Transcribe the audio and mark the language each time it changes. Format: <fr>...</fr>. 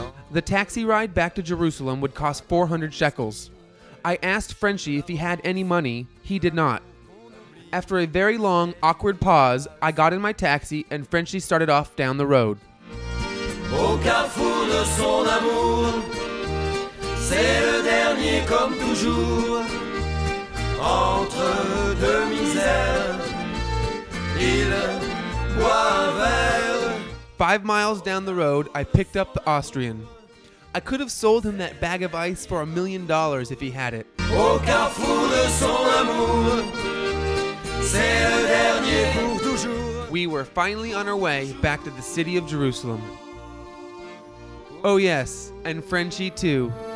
<en>The taxi ride back to Jerusalem would cost 400 shekels. I asked Frenchie if he had any money. He did not. After a very long, awkward pause, I got in my taxi and Frenchie started off down the road.</en> <fr>Au carrefour de son amour, c'est le dernier comme toujours. Entre deux misères, il boit un verre.</fr> <en>5 miles down the road, I picked up the Austrian. I could have sold him that bag of ice for $1 million if he had it.</en> <fr>Au carrefour de son amour, c'est le dernier pour toujours.</fr> <en>We were finally on our way back to the city of Jerusalem. Oh yes, and Frenchie too.</en>